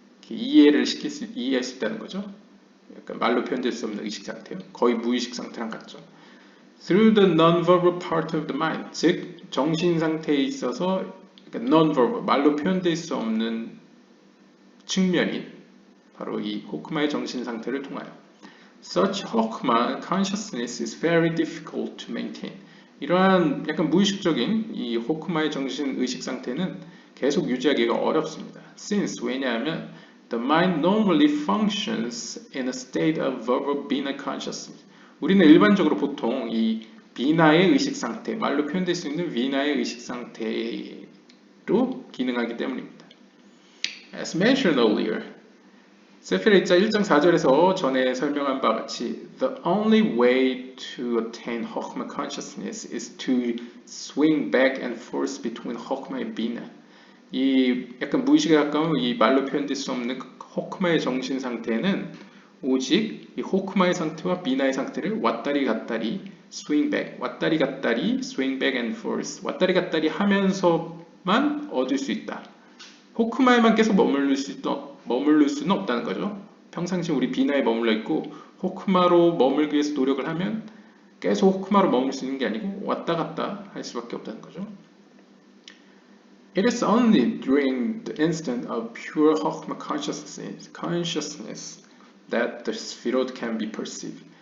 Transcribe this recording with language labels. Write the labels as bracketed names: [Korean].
[Korean] 이해할 수 있다는 거죠. 약간 말로 표현될 수 없는 의식 상태요. 거의 무의식 상태랑 같죠. [English] Through the non-verbal part of the mind, [Korean] 즉 정신 상태에 있어서 non-verbal, 말로 표현될 수 없는 측면인 바로 이 호크마의 정신 상태를 통하여 [English] Such Chokhmah consciousness is very difficult to maintain. [Korean] 이러한 약간 무의식적인 이 호크마의 정신 의식 상태는 계속 유지하기가 어렵습니다. [English] Since [Korean] 왜냐하면 [English] the mind normally functions in a state of verbal bina consciousness. [Korean] 우리는 일반적으로 보통 이 비나의 의식 상태, 말로 표현될 수 있는 비나의 의식 상태로 기능하기 때문입니다. [English] As mentioned earlier, [Korean] 세필의 입자 1.4절에서 전에 설명한 바 같이 [English] The only way to attain Chokhmah consciousness is to swing back and forth between Chokhmah and Bina. [Korean] 이 약간 무의식에 가까운 이 말로 표현될 수 없는 호크마의 정신 상태는 오직 이 호크마의 상태와 비나의 상태를 왔다리 갔다리 [English] swing back, [Korean] 왔다리 갔다리 [English] swing back and forth, [Korean] 왔다리 갔다리 하면서만 얻을 수 있다. 호크마에만 계속 머무를 수는 없다는 거죠. 평상시 우리 비나에 머물러 있고 호크마로 머물기 위해서 노력을 하면 계속 호크마로 머물 수 있는 게 아니고 왔다 갔다 할 수밖에 없다는 거죠. [English] It is only during the instant of pure Chokhmah consciousness that the Sphirot can be perceived.